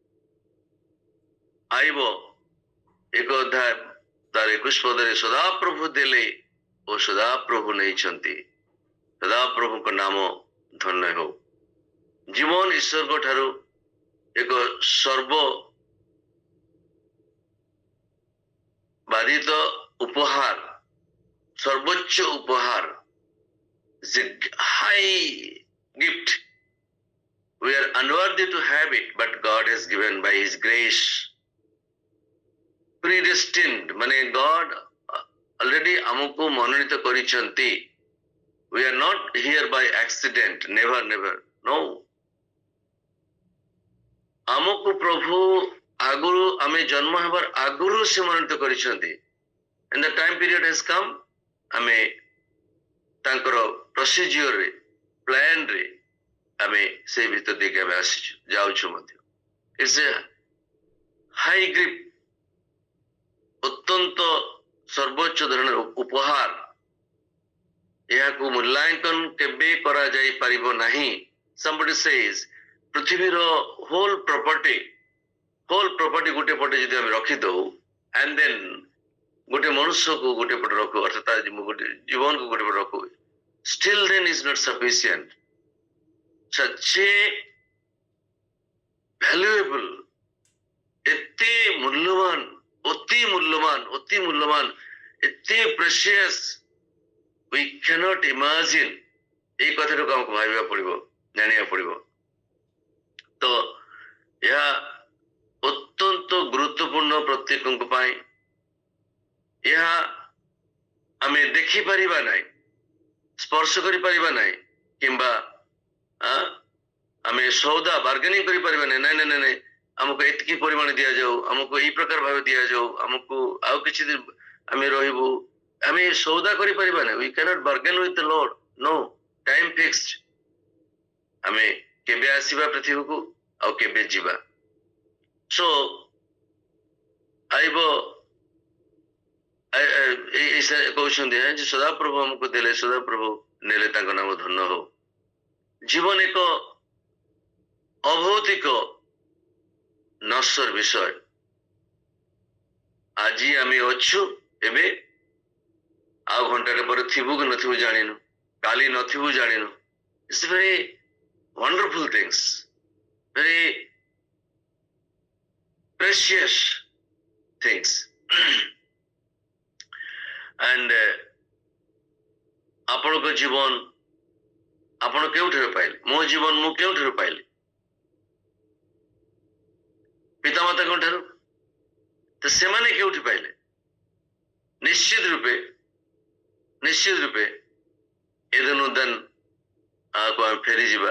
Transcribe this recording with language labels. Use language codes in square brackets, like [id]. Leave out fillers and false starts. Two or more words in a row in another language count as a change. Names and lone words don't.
[or] ଆଇବ ଏକ ଅଧ୍ୟାୟ ତାର 21 ପଦରେ ସଦାପ୍ରଭୁ ଦେଲେ ଓ ସଦାପ୍ରଭୁ ନେଇଛନ୍ତି, ସଦାପ୍ରଭୁଙ୍କ ନାମ ଧନ୍ୟ ହେଉ। ଜୀବନ ଈଶ୍ୱରଙ୍କ ଠାରୁ ଏକ ସର୍ବବାଦିତ ଉପହାର, ସର୍ବୋଚ୍ଚ ଉପହାର, [en] high gift. We are unworthy to have it, but God has given by His grace. [or] Predestined, মানে [en] God already [or] ଆମକୁ ମନୋନୀତ କରିଛନ୍ତି। [en] We are not here by accident, never, never, no. [or] ଆମକୁ ପ୍ରଭୁ ଆଗରୁ, ଆମେ ଜନ୍ମ ହେବାର ଆଗରୁ ସେ ମନୋନୀତ କରିଛନ୍ତି। [en] And the time period has come, [or] ଆମେ ତାଙ୍କର ପ୍ରୋସିଜିଓରରେ, ପ୍ଲାନରେ ଆମେ ସେଇ ଭିତର ଦେଇକି ଆମେ ଆସିଛୁ, ଯାଉଛୁ ମଧ୍ୟ। [en] It's a high grip, [or] ଅତ୍ୟନ୍ତ ସର୍ବୋଚ୍ଚ ଧରଣର ଉପହାର। ଏହାକୁ ମୂଲ୍ୟାଙ୍କନ କେବେ କରାଯାଇ ପାରିବ ନାହିଁ। [en] somebody says [or] ପୃଥିବୀର [en] whole property [or] ଗୋଟେ ପଟେ ଯଦି ଆମେ ରଖିଦଉ, [en] and then [or] ଗୋଟେ ମନୁଷ୍ୟକୁ ଗୋଟେ ପଟେ ରଖୁ, ଅର୍ଥାତ୍ ଗୋଟେ ଜୀବନକୁ ଗୋଟେ ପଟେ ରଖୁ, [en] still then is not sufficient. such a valuable, [or] ଏତେ ମୂଲ୍ୟବାନ, ଅତି ମୂଲ୍ୟବାନ, ଏତେ [en] precious, we cannot imagine। [or] ଏଇ କଥାଟାକୁ ଆମକୁ ଭାବିବାକୁ ପଡିବ, ଜାଣିବାକୁ ପଡିବ। ତ ଏହା ଅତ୍ୟନ୍ତ ଗୁରୁତ୍ୱପୂର୍ଣ୍ଣ ପ୍ରତ୍ୟେକଙ୍କ ପାଇଁ। ଏହା ଆମେ ଦେଖିପାରିବା ନାହିଁ, ସ୍ପର୍ଶ କରିପାରିବା ନାହିଁ, କିମ୍ବା ଆମେ ସୌଦା ବାର୍ଗେନିଂ କରିପାରିବା ନାହିଁ। ନାଇଁ ଆମକୁ ଏତିକି ପରିମାଣ ଦିଆଯାଉ, ଆମକୁ ଏଇ ପ୍ରକାର ଭାବେ ଦିଆଯାଉ, ଆମକୁ ଆଉ କିଛି ଦିନ ଆମେ ରହିବୁ, ଆମେ ସୌଦା କରିପାରିବା ନାହିଁ। [en] we cannot bargain with the Lord, no, time fixed। [or] ଆମେ କେବେ ଆସିବା ପୃଥିବୀକୁ ଆଉ କେବେ ଯିବା। so ଆଇବ କହୁଛନ୍ତି ଯେ ସଦାପ୍ରଭୁ ଆମକୁ ଦେଲେ, ସଦାପ୍ରଭୁ ନେଲେ, ତାଙ୍କ ନାମ ଧନ୍ୟ ହଉ। ଜୀବନ ଏକ ଅଭୌତିକ ନଶ୍ୱର ବିଷୟ। ଆଜି ଆମେ ଅଛୁ, ଏବେ ଆଉ ଘଣ୍ଟାଟେ ପରେ ଥିବୁ କି ନଥିବୁ ଜାଣିନୁ, କାଲି ନଥିବୁ ଜାଣିନୁ। [en] It's very wonderful things, very precious things। [or] and ଆପଣଙ୍କ ଜୀବନ ଆପଣ କେଉଁଠାରୁ ପାଇଲେ? ମୋ ଜୀବନ ମୁଁ କେଉଁଠାରୁ ପାଇଲି? ପିତାମାତାଙ୍କ ଠାରୁ। ତ ସେମାନେ କେଉଁଠି ପାଇଲେ? ନିଶ୍ଚିତ ରୂପେ ଏଦେନ ଉଦ୍ୟାନ ଆମେ ଫେରିଯିବା।